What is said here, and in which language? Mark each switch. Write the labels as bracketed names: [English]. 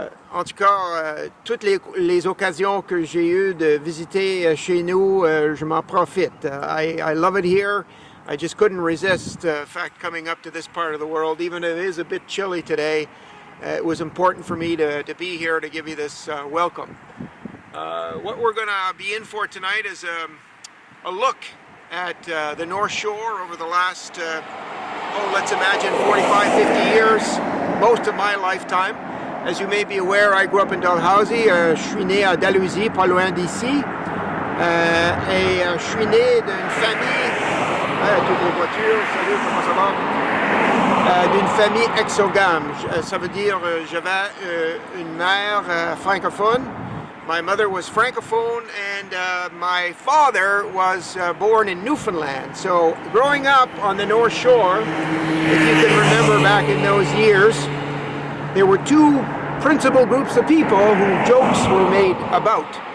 [French] En tout cas, toutes les occasions que j'ai eues de visiter chez nous, je m'en profite. [English] I love it here. I just couldn't resist in fact coming up to this part of the world, even if it is a bit chilly today. It was important for me to be here to give you this welcome. What we're going to be in for tonight is a look at the North Shore over the last, let's imagine 45, 50 years, most of my lifetime. As you may be aware, I grew up in Dalhousie. [French] Je suis né à Dalhousie, pas loin d'ici. Et je suis né d'une famille, toutes les voitures, salut, comment ça va? D'une famille exogame. Ça veut dire j'avais une mère francophone. [English] My mother was francophone, and my father was born in Newfoundland. So growing up on the North Shore, if you can remember back in those years, there were two principal groups of people who jokes were made about.